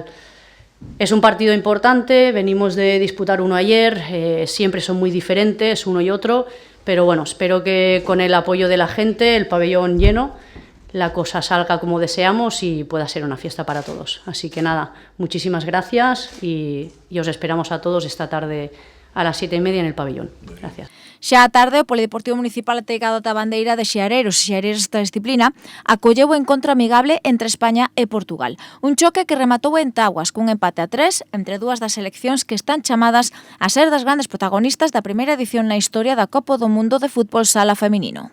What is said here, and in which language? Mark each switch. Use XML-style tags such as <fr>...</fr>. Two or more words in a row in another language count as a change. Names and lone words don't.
<es>Es un partido importante, venimos de disputar uno ayer, siempre son muy diferentes uno y otro, pero bueno, espero que con el apoyo de la gente, el pabellón lleno, la cosa salga como deseamos y pueda ser una fiesta para todos. Así que nada, muchísimas gracias y os esperamos a todos esta tarde a las 7:30 en el pabellón. Gracias.</es> <gl>Xa a tarde, o Polideportivo Municipal ateigado da bandeira de Xeareiros desta disciplina acolleu o encontro amigable entre España e Portugal. Un choque que rematou en táboas cun empate a 3 entre dúas das seleccións que están chamadas a ser das grandes protagonistas da primeira edición na historia da Copa do Mundo de Fútbol Sala Feminino.</gl>